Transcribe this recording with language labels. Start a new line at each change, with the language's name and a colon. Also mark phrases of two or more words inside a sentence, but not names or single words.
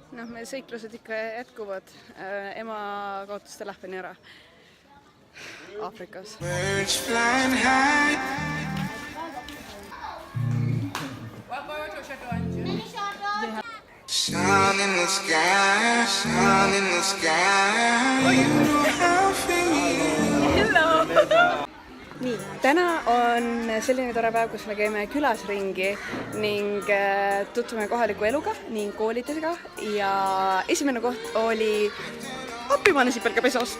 Estonian: Meie seiklused ikka jätkuvad. Ema kaotas telefoni ära Aafrikas.
English: Sun in the sky, sun in the sky.
Estonian: Nii, täna on selline tore päev, kus me käime külas ringi ning tutvume kohaliku eluga ning koolidega ja esimene koht oli Appimaane sipelgapesos.